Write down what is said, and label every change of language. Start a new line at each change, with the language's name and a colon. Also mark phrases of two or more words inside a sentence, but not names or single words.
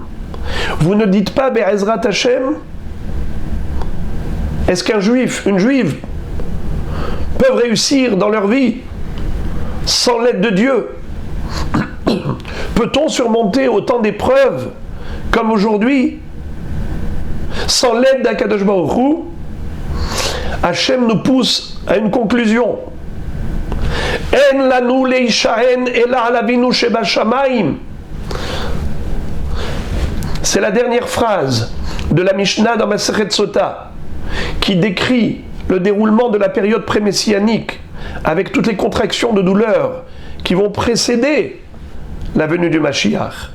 French: Vous ne dites pas
Hebrew: בעזרת ה?
French: Est-ce qu'un juif, une juive, peuvent réussir dans leur vie sans l'aide de Dieu? Peut-on surmonter autant d'épreuves comme aujourd'hui sans l'aide d'
Hebrew: הקדוש ברוך הוא?
French: Hachem nous pousse à une conclusion.
Hebrew: אין לנו להישען אלא על אבינו שבשמים.
French: C'est la dernière phrase de la Mishnah dans Masechet Sota qui décrit le déroulement de la période pré-messianique avec toutes les contractions de douleur qui vont précéder la venue du Mashiach.